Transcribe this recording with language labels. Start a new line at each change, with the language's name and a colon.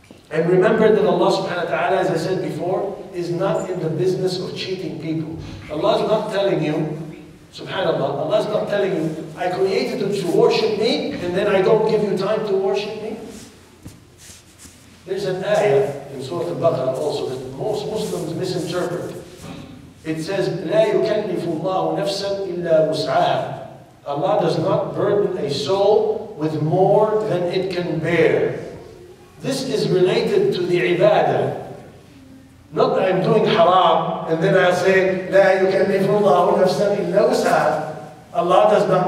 English: And remember that Allah subhanahu wa ta'ala, as I said before, is not in the business of cheating people. Allah is not telling you, subhanAllah, Allah is not telling you, I created you to worship me, and then I don't give you time to worship me. There's an ayah in Surah Al-Baqarah also that most Muslims misinterpret. It says,
Arabic: لا يكلف الله نفسا إلا وسعها.
English: Allah does not burden a soul with more than it can bear. This is related to the ibadah. Not that I'm doing haram, and then I'll say,
Arabic: لا يكلف الله نفسا إلا وسعها.
English: Allah does not.